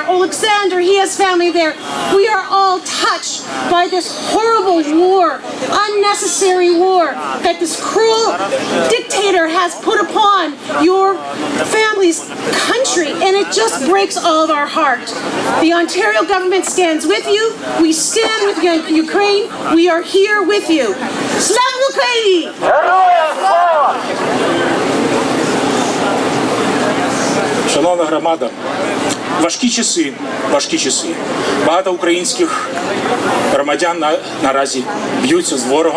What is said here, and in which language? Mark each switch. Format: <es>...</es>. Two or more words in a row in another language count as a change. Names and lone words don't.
<en>Alexander, he has family there. We are all touched by this horrible war, unnecessary war that this cruel dictator has put upon your families' country, and it just breaks all of our heart. The Ontario government stands with you. We stand with Ukraine. We are here with you.</en> <uk>Слава Україні! Шановна громада, важкі часи. Багато українських громадян наразі б'ються з ворогом.</uk>